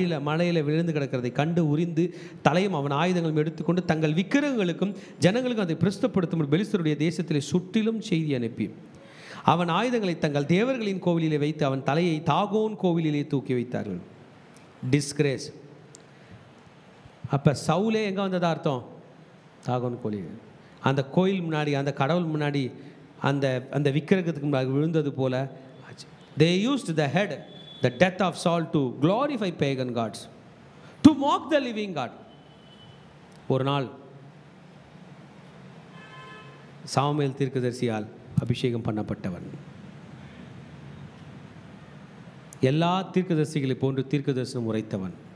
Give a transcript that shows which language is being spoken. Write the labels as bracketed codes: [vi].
[ta] மழையில் விழுந்து கிடக்கிறதை கண்டு உரிந்து தலையும் அவன் ஆயுதங்களும் எடுத்துக்கொண்டு தங்கள் விக்கிரகங்களுக்கும் ஜனங்களுக்கும் அதை பிரஸ்தப்படுத்தும் பெலிஸ்தருடைய தேசத்திலே சுற்றிலும் செய்தி அனுப்பி அவன் ஆயுதங்களை தங்கள் தேவர்களின் கோவிலிலே வைத்து அவன் தலையை தாகோன் கோவிலிலே தூக்கி வைத்தார்கள். டிஸ்கிரேஸ். அப்போ சவுலே எங்கே வந்ததா அர்த்தம்? தாகோன் கோவில். அந்த கோயில் முன்னாடி, அந்த கடவுள் முன்னாடி, அந்த விக்கிரகத்துக்கு முன்னாடி விழுந்தது போல. [en] They used the head, the death of Saul, to glorify pagan gods, to mock the living God. [ta] ஒரு நாள் சாமுவேல் தீர்க்கதரிசியால் அபிஷேகம் பண்ணப்பட்டவன், எல்லா தீர்க்கதரிசிகளை போன்று தீர்க்கதரிசனம் உரைத்தவன்,